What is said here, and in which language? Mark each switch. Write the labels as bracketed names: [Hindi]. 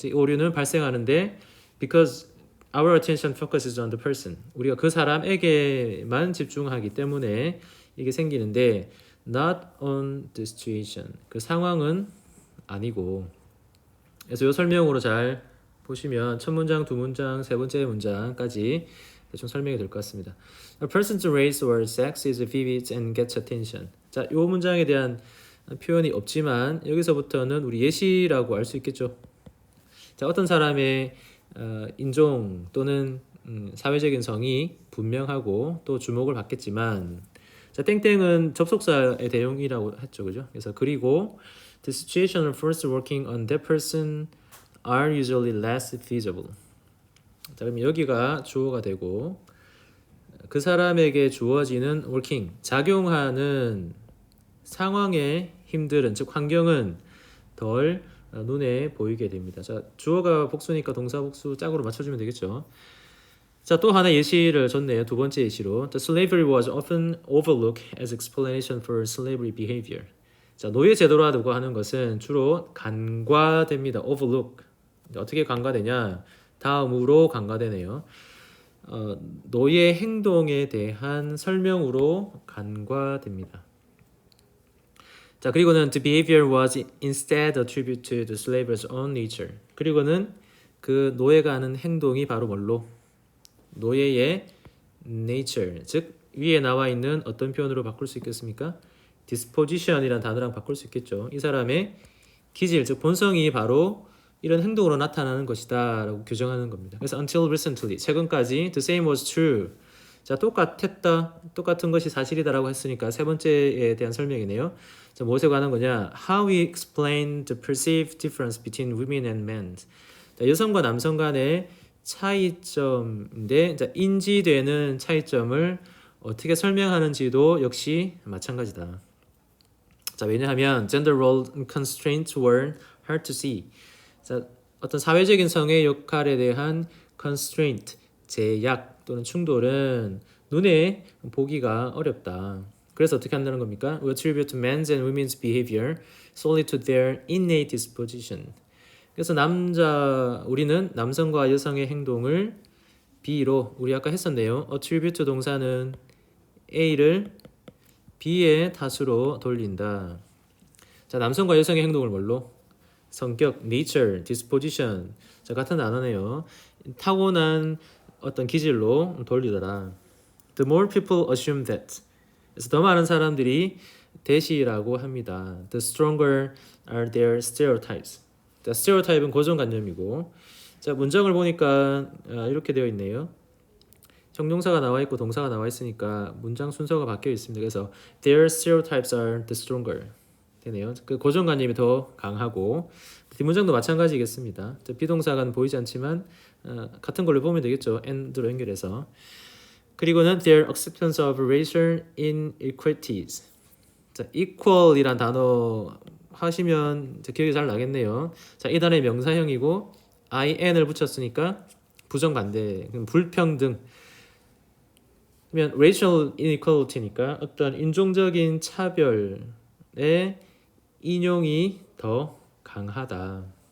[Korean] 이 오류는 발생하는데 [English] because our attention focuses on the person [Korean] 우리가 그 사람에게만 집중하기 때문에 이게 생기는데 [English] not on the situation [Korean] 그 상황은 아니고 그래서 이 설명으로 잘 보시면 첫 문장, 두 문장, 세 번째 문장까지 대충 설명이 될 것 같습니다. [English] A person's race or sex is vivid and gets attention. [Korean] 자, 이 문장에 대한 표현이 없지만 여기서부터는 우리 예시라고 알 수 있겠죠. 자, 어떤 사람의 인종 또는 사회적인 성이 분명하고 또 주목을 받겠지만 자, 땡땡은 접속사의 대용이라고 했죠. 그죠? 그래서 그리고 [English] the situational forces working on that person are usually less visible. [Korean] 자, 그럼 여기가 주어가 되고 그 사람에게 주어지는 working, 작용하는 상황의 힘들은 즉 환경은 덜 눈에 보이게 됩니다. 자, 주어가 복수니까 동사 복수 짝으로 맞춰주면 되겠죠. 자, 또 하나 예시를 줬네요. 두 번째 예시로 [English] The slavery was often overlooked as explanation for slavery behavior. [Korean] 자, 노예 제도라고 하는 것은 주로 간과됩니다. overlook. 어떻게 간과되냐? 다음으로 간과되네요. 노예 행동에 대한 설명으로 간과됩니다. 자, 그리고는 [English] the behavior was instead attributed to the slave's own nature. [Korean] 그리고는 그 노예가 하는 행동이 바로 뭘로? 노예의 nature, 즉 위에 나와 있는 어떤 표현으로 바꿀 수 있겠습니까? disposition이라는 단어랑 바꿀 수 있겠죠. 이 사람의 기질, 즉 본성이 바로 이런 행동으로 나타나는 것이다 라고 규정하는 겁니다. 그래서 [English] until recently, [Korean] 최근까지 [English] the same was true. [Korean] 자, 똑같은 것이 사실이다 라고 했으니까 세 번째에 대한 설명이네요. 자, 무엇에 관한 거냐? [English] How we explain the perceived difference between women and men. [Korean] 자, 여성과 남성 간의 차이점인데 자, 인지되는 차이점을 어떻게 설명하는지도 역시 마찬가지다. 자, 왜냐하면 [English] gender role constraints were hard to see. [Korean] 자, 어떤 사회적인 성의 역할에 대한 constraint, 제약 또는 충돌은 눈에 보기가 어렵다. 그래서 어떻게 한다는 겁니까? [English] We attribute men's and women's behavior solely to their innate disposition. [Korean] 그래서 우리는 남성과 여성의 행동을 B로 우리 아까 했었네요. attribute 동사는 A를 B의 탓으로 돌린다. 자, 남성과 여성의 행동을 뭘로? 성격, nature, disposition. 자, 같은 단어네요. 타고난 어떤 기질로 돌리더라. [English] The more people assume that. [Korean] 그래서 더 많은 사람들이 that이라고 합니다. [English] The stronger are their stereotypes. [Korean] 자, stereotype은 고정관념이고, 자 문장을 보니까 이렇게 되어 있네요. 형용사가 나와 있고 동사가 나와 있으니까 문장 순서가 바뀌어 있습니다. 그래서 [English] their stereotypes are the stronger [Korean] 되네요. 그 고정관념이 더 강하고 뒷문장도 마찬가지겠습니다. 비동사가 보이지 않지만 같은 걸로 보면 되겠죠. and로 연결해서. 그리고는 [English] their acceptance of racial inequities. [Korean] 자, equal이란 단어 하시면 기억이 잘 나겠네요. 자, 이 단어의 명사형이고 in을 붙였으니까 부정반대, 불평등. 그러면 racial inequality니까 어떤 인종적인 차별의 인용이 더 강하다.